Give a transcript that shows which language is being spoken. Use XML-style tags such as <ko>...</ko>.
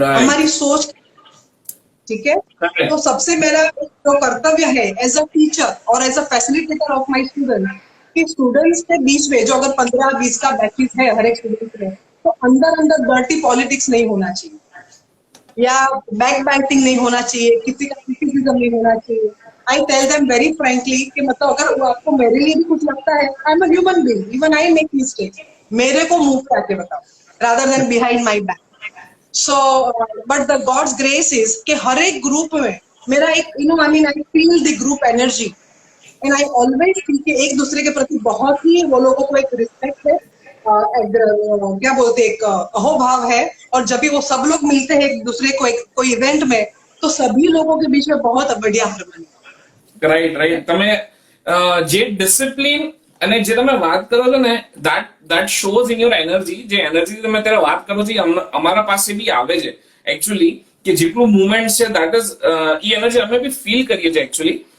<hi>हमारी सोच, ठीक है. तो सबसे मेरा जो कर्तव्य है एज अ टीचर और as a facilitator of my student, कि स्टूडेंट्स के बीच में जो अगर 15-20 का बैचेस है हर एक स्टूडेंट में, तो अंदर डर्टी पॉलिटिक्स नहीं होना चाहिए या बैक बाइटिंग नहीं होना चाहिए, किसी का क्रिटिसिज्म नहीं होना चाहिए.</hi> <en>I tell them very frankly</en> <hi>कि मतलब अगर आपको मेरे लिए भी कुछ लगता है,</hi> <en>I am a human being, even I make mistakes,</en> <hi>मेरे को मुंह पे आके बताओ</hi> <en>rather than behind my back. So but the God's grace is</en> <hi>कि हर एक ग्रुप में मेरा एक</hi> <en>I mean I feel the group energy and I always feel</en> <hi>कि एक दूसरे के प्रति बहुत ही वो लोगों को एक रिस्पेक्ट है, क्या बोलते एक अहोभाव है. और जब भी वो सब लोग मिलते हैं एक दूसरे को एक कोई इवेंट में, तो सभी लोगों के बीच में बहुत बढ़िया हार्मनी।</hi> <gu>રાઈટ તમે જે ડિસિપ્લિન અને જે તમે વાત કરો છો ને</gu> <en>that shows in your energy,</en> <gu>જે એનર્જી તમે અત્યારે વાત કરો છો અમારા પાસે બી આવે છે એકચ્યુઅલી, કે જેટલું મુવમેન્ટ છે that is એ એનર્જી અમે બી ફીલ કરીએ છીએ એકચ્યુઅલી.</gu>